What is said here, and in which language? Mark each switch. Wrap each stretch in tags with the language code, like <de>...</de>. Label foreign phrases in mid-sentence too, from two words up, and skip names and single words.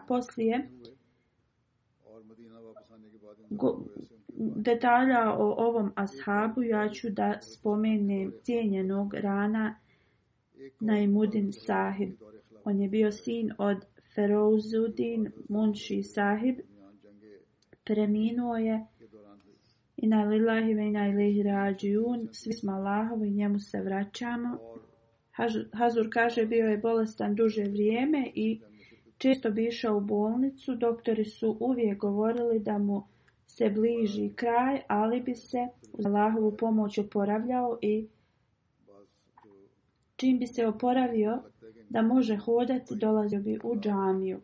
<bs>Poslije detalja o ovom ashabu ja ću da spomenem cijenjenog Rana Naimudin Sahib. On je bio sin od Ferouzudin Munši Sahib. Preminuo je.</bs> <ar>إنا لله وإنا إليه راجعون.</ar> <bs>Svi smo Allahovi i njemu se vraćamo. Hazur kaže bio je bolestan duže vrijeme i često bi išao u bolnicu. Doktori su uvijek govorili da mu se bliži kraj, ali bi se uz Allahovu pomoć oporavljao i čim bi se oporavio da može hodati, dolazio bi u džamiju.</bs>